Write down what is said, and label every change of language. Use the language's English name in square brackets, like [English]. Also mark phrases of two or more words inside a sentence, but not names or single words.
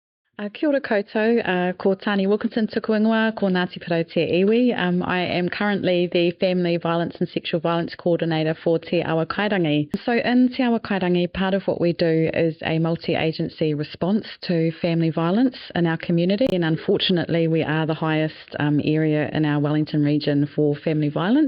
[Māori] Kia ora koutou, ko Tania Wilkinson tuku ingoa, ko Ngāti Porou te iwi. [English] I am currently the Family Violence and Sexual Violence Coordinator for Te Awa Kairangi. So in Te Awa Kairangi, part of what we do is a multi-agency response to family violence in our community. And unfortunately, we are the highest area in our Wellington region for family violence.